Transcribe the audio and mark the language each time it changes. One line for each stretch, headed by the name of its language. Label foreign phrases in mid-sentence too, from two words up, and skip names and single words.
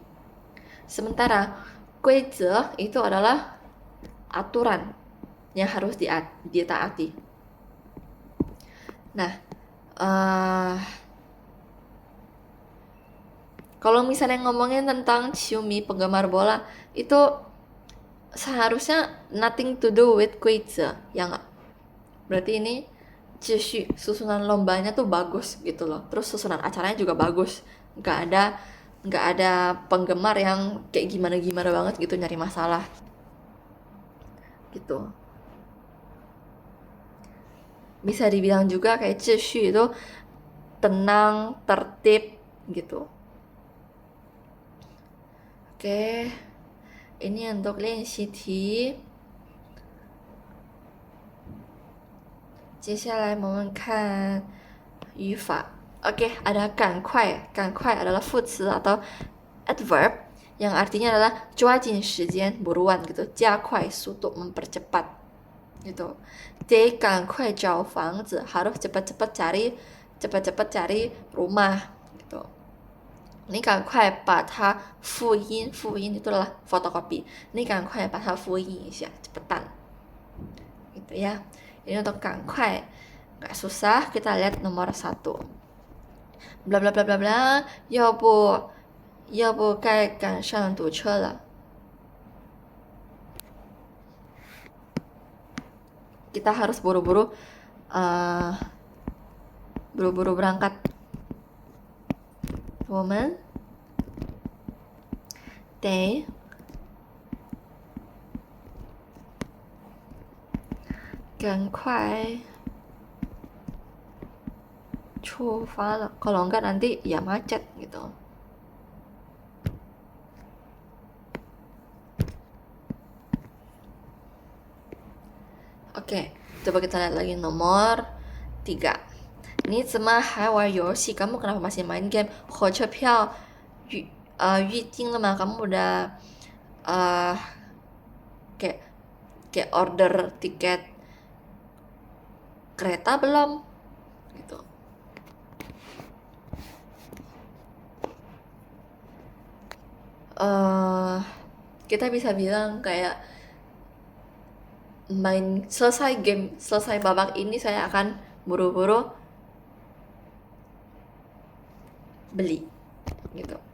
Indonesian: Sementara 规则 itu adalah aturan yang harus ditaati. Nah, kalau misalnya ngomongin tentang ciumi penggemar bola, itu seharusnya
English: nothing to do with
Indonesian: 规则, ya nggak? Berarti ini 秩序, susunan lombanya tuh bagus gitu loh. Terus susunan acaranya juga bagus. Nggak ada penggemar yang kayak gimana-gimana banget gitu nyari masalah. Gitu. Bisa dibilang juga kayak 秩序 itu tenang, tertib gitu. Oke. Ini untuk 练习题。
Chinese: 接下来我们看语法
Indonesian: Oke, ada
Chinese: 赶快.
Indonesian: 赶快 adalah 副词 atau adverb yang artinya adalah
Chinese: 抓紧时间,
Indonesian: buruan gitu.
Chinese: 加快 速度,
Indonesian: mempercepat gitu.
Chinese: 得赶快找房子,
Indonesian: harus cepat-cepat cari rumah gitu. Ini
Chinese: 赶快把它复印
Indonesian: itu adalah fotokopi.
Chinese: Ini 赶快把它复印一下,
Indonesian: cepetan. Gitu ya. Ini untuk 赶快. Nggak susah, kita lihat nomor 1. Bla bla bla bla bla,
Chinese: 要不该赶上堵车了.
Indonesian: Kita harus buru-buru berangkat.
Chinese: 我们得赶快出发了.
Indonesian: Kalau enggak nanti ya macet gitu. Oke, coba kita lihat lagi nomor 3.
Chinese: 你怎么还玩游戏?
Indonesian: Kamu kenapa masih main game?
Chinese: 火车票预定了吗?
Indonesian: Kamu udah kayak order tiket kereta belum? Gitu. Kita bisa bilang kayak selesai babak ini saya akan buru-buru beli gitu.